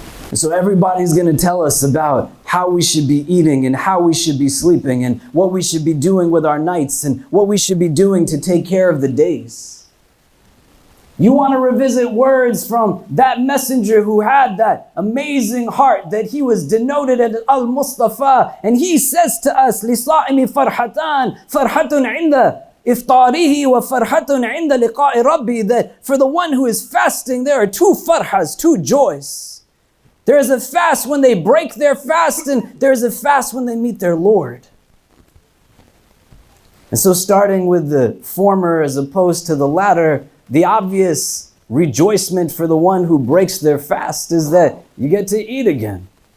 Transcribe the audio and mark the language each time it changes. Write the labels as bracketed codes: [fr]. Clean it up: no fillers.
[en] And so everybody's going to tell us about how we should be eating and how we should be sleeping and what we should be doing with our nights and what we should be doing to take care of the days. You want to revisit words from that messenger who had that amazing heart that he was denoted as Al-Mustafa. [ar] And he says to us, لِصَائِمِ فَرْحَتَانِ فَرْحَةٌ عِنْدَ إِفْطَارِهِ وَفَرْحَةٌ عِنْدَ لِقَاءِ رَبِّي. [en] That for the one who is fasting, there are two farhas, two joys. There is a fast when they break their fast, and there is a fast when they meet their Lord. And so starting with the former as opposed to the latter, the obvious rejoicement for the one who breaks their fast is that you get to eat again.